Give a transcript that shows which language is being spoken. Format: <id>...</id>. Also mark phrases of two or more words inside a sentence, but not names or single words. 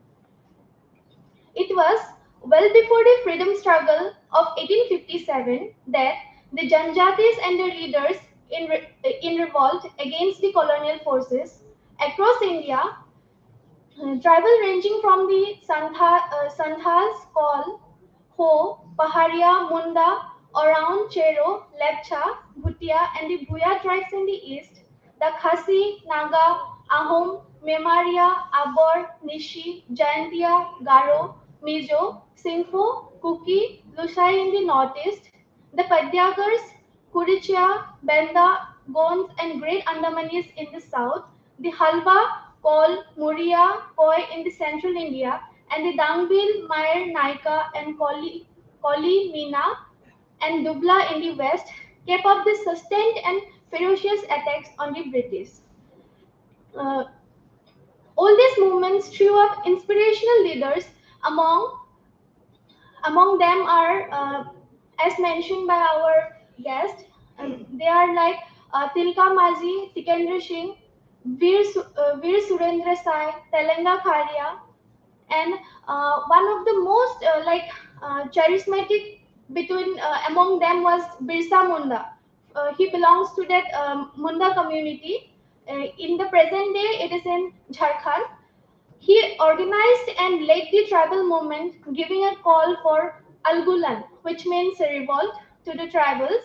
<en>It was well before the freedom struggle of 1857 that the Janjatis and their leaders in revolt against the colonial forces across India, tribal ranging from the Santhals, Kol, Ho, Paharia, Munda, around Chero, Lepcha, Bhutia, and the Bhuya tribes in the east, the Khasi, Naga, Ahom, Memaria, Abor, Nishi, Jayantia, Garo, Mizo, Singpho, Kuki, Lusai in the northeast, the Padyagars, Kurichia, Benda, Gons, and Great Andamanis in the south, the Halwa, Kol, Muria, Koi in the central India, and the Dangbil, Mayer, Naika, and Koli, Mina, and Dubla in the west, kept up the sustained and ferocious attacks on the British. Uh, all these movements threw up inspirational leaders. Among among them are, as mentioned by our guest, they are like Tilka Maji, Tikendra Singh, Veer Surendra Sai, Telenga Kharia, and one of the most charismatic between among them was Birsa Munda. He belongs to that Munda community. In the present day, it is in Jharkhand. He organized and led the tribal movement, giving a call for Algulan, which means a revolt, to the tribals.</en>